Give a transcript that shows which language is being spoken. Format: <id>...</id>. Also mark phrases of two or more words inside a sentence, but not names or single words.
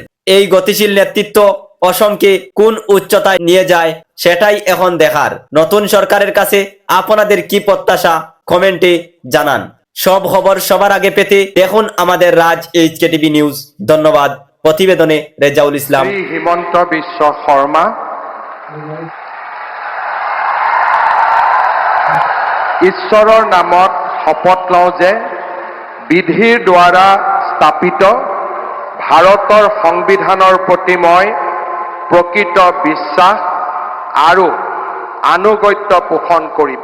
<bn>এই গতিশীল নেতৃত্ব অসমকে কোন উচ্চতায় নিয়ে যায় সেটাই এখন দেখার। নতুন সরকারের কাছে আপনাদের কি প্রত্যাশা, কমেন্টে জানান। সব খবর সবার আগে পেতে দেখুন আমাদের রাজ এইচকে টিভি নিউজ। ধন্যবাদ। প্রতিবেদনে রেজাউল ইসলাম।</bn> <as>শ্রী হিমন্ত বিশ্ব শর্মা ঈশ্বৰৰ নামত শপত লওঁ যে বিধিৰ দ্বাৰা স্থাপিত ভাৰতৰ সংবিধানৰ প্ৰতি মই প্ৰকৃত বিশ্বাস আৰু আনুগত্য পোষণ কৰিম।</as>